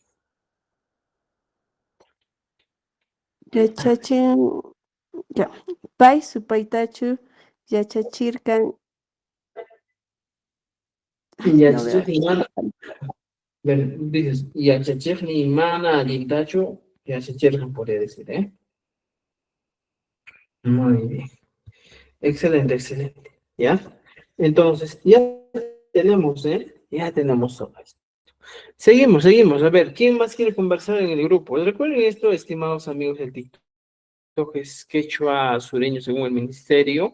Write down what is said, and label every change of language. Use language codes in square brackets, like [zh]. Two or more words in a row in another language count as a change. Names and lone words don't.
[qu] Yachachin, ya, pay supaytachu yachachirkan. Yachachiqni mana, dices, yachachiqni mana allintachu yachachirqan, [es] podría decir, ¿eh? Muy bien. Excelente, excelente. ¿Ya? Entonces, ya tenemos, ¿eh? Ya tenemos todo esto. Seguimos, seguimos. A ver, ¿quién más quiere conversar en el grupo? Recuerden esto, estimados amigos del TikTok, es quechua sureño según el ministerio.